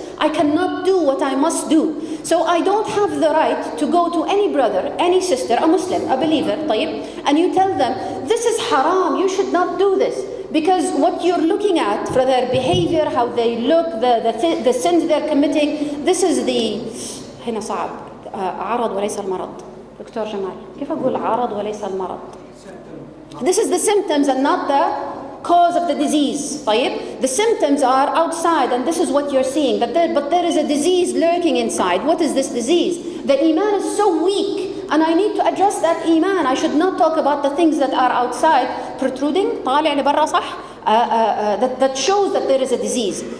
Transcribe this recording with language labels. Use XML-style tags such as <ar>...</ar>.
<en>I cannot do what I must do. So I don't have the right to go to any brother, any sister, a Muslim, a believer,</en> <ar>طيب,</ar> <en>and you tell them, this is haram, you should not do this. Because what you're looking at for their behavior, how they look, the sins they're committing, this is the</en> <ar>هنا صعب عرض وليس المرض. دكتور جمال كيف أقول عرض وليس المرض?</ar> <en>This is the symptoms and not the cause of the disease.</en> <ar>طيب?</ar> <en>The symptoms are outside and this is what you're seeing. But there is a disease lurking inside. What is this disease? The iman is so weak. And I need to address that iman. I should not talk about the things that are outside, protruding,</en> <ar>طالع لبرا صح,</ar> <en>that shows that there is a disease.</en>